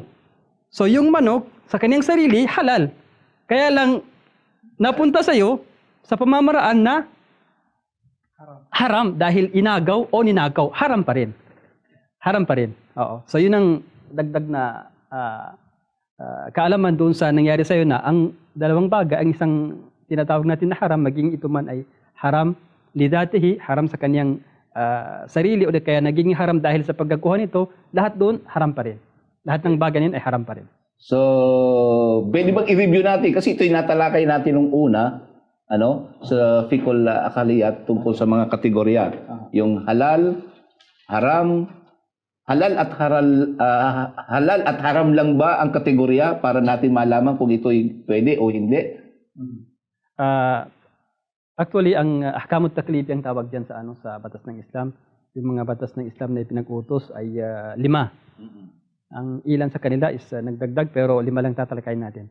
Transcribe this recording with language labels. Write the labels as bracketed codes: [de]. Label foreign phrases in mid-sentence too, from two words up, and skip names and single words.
[tl] So yung manok, sa kanyang sarili, halal. Kaya lang, napunta sa'yo sa pamamaraan na haram dahil inagaw o ninakaw. Haram pa rin. Haram pa rin. Oo. So yun ang dagdag na kaalaman doon sa nangyari sa'yo na ang dalawang bagay, ang isang tinatawag natin na haram, maging ito man ay [ar] haram lidatihi, [tl] haram sa kanyang sarili o kaya naging haram dahil sa pagkakuha nito, lahat doon haram pa rin. Lahat ng bagay niyan ay haram pa rin. So, pwede bang i-review natin? Kasi ito yung natalakay natin nung una. sa Fiqhul Aqliyat tungkol sa mga kategorya. Yung halal, haram, halal at haram lang ba ang kategorya para natin malaman kung ito'y pwede o hindi? Actually, ang [ar] ahkamut taklifi [tl] ang tawag diyan sa batas ng Islam. Yung mga batas ng Islam na ipinag-utos ay 5. Ang ilan sa kanila is nagdagdag pero 5 lang tatalakayin natin.